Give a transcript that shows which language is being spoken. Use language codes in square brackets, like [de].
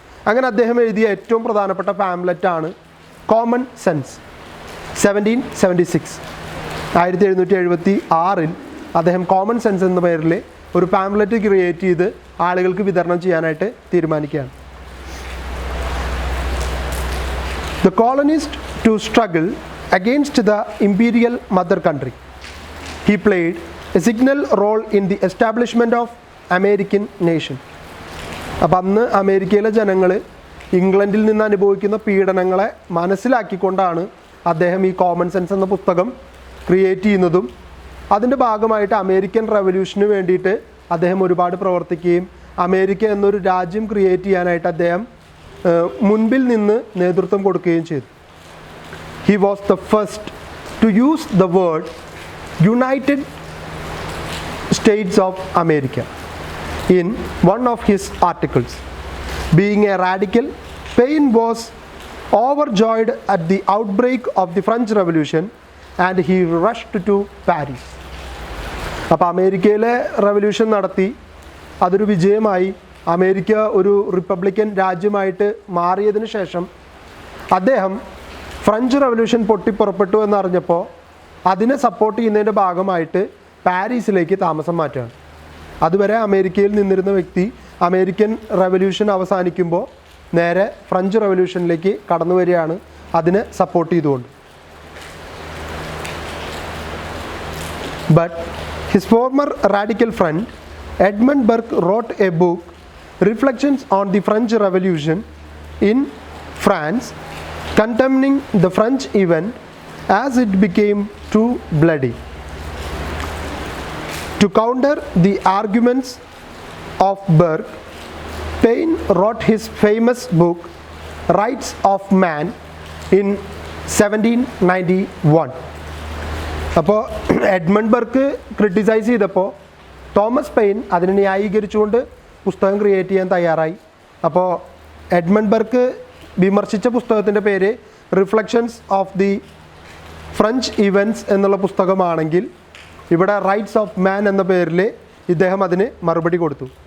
[ml] അങ്ങനെ അദ്ദേഹം എഴുതിയ ഏറ്റവും പ്രധാനപ്പെട്ട പാംലെറ്റാണ് കോമൺ സെൻസ്. 1776 1776 അദ്ദേഹം കോമൺ സെൻസ് എന്ന പേരിൽ ഒരു പാംലെറ്റ് ക്രിയേറ്റ് ചെയ്ത് ആളുകൾക്ക് വിതരണം ചെയ്യാനായിട്ട് തീരുമാനിക്കുകയാണ്. [en] The colonist to struggle against the imperial mother country. He played a signal role in the establishment of American nation. [ml] അപ്പം അന്ന് അമേരിക്കയിലെ ജനങ്ങൾ ഇംഗ്ലണ്ടിൽ നിന്ന് അനുഭവിക്കുന്ന പീഡനങ്ങളെ മനസ്സിലാക്കിക്കൊണ്ടാണ് അദ്ദേഹം ഈ കോമൺ സെൻസ് എന്ന പുസ്തകം ക്രിയേറ്റ് ചെയ്യുന്നതും അതിൻ്റെ ഭാഗമായിട്ട് അമേരിക്കൻ റവല്യൂഷന് വേണ്ടിയിട്ട് അദ്ദേഹം ഒരുപാട് പ്രവർത്തിക്കുകയും അമേരിക്ക എന്നൊരു രാജ്യം ക്രിയേറ്റ് ചെയ്യാനായിട്ട് അദ്ദേഹം മുൻപിൽ നിന്ന് നേതൃത്വം കൊടുക്കുകയും ചെയ്തു. [en] He was the first to use the word United States of America in one of his articles. Being a radical, Paine was overjoyed at the outbreak of the French Revolution and he rushed to Paris. [ml] അപ്പോൾ അമേരിക്കയിലെ revolution നടത്തി, അതൊരു വിജയമായി, America ഒരു Republican രാജ്യമായിട്ട് മാറിയതിനു ശേഷം അദ്ദേഹം French revolution പൊട്ടിപ്പുറപ്പെട്ടു എന്നറിഞ്ഞപ്പോൾ അതിനെ support ചെയ്യുന്നതിൻ്റെ ഭാഗമായിട്ട് പാരീസിലേക്ക് താമസം മാറ്റുകയാണ്. അതുവരെ അമേരിക്കയിൽ നിന്നിരുന്ന വ്യക്തി അമേരിക്കൻ റവല്യൂഷൻ അവസാനിക്കുമ്പോൾ നേരെ ഫ്രഞ്ച് റവല്യൂഷനിലേക്ക് കടന്നു വരികയാണ്, അതിനെ സപ്പോർട്ട് ചെയ്തുകൊണ്ട്. [en] But his former radical friend Edmund Burke wrote a book, Reflections on the French Revolution in France, condemning the French event as it became too bloody. To counter the arguments of Burke, Paine wrote his famous book Rights of Man in 1791. [ml] അപ്പോൾ Edmund Burk criticise ചെയ്തപ്പോൾ Thomas pain അതിനെ ന്യായീകരിച്ചുകൊണ്ട് പുസ്തകം create ചെയ്യാൻ തയ്യാറായി. അപ്പോൾ Edmund Burk വിമർശിച്ച പുസ്തകത്തിൻ്റെ പേര് reflections of the French events എന്നുള്ള പുസ്തകമാണെങ്കിൽ ഇവിടെ റൈറ്റ്സ് ഓഫ് മാൻ എന്ന പേരിൽ ഇദ്ദേഹം അതിന് മറുപടി കൊടുത്തു.